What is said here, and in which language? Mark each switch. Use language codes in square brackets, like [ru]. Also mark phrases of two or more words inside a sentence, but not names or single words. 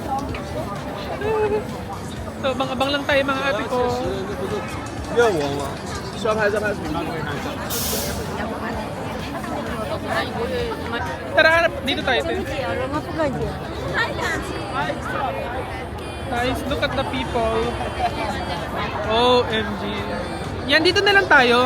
[tl] So abang-abang lang tayo mga ate ko. [zh] 约我吗？需要拍照拍什么？ [tl] Tara, dito tayo. Te. [en] Guys, look at the people. [tl] OMG. Yan, dito na lang tayo.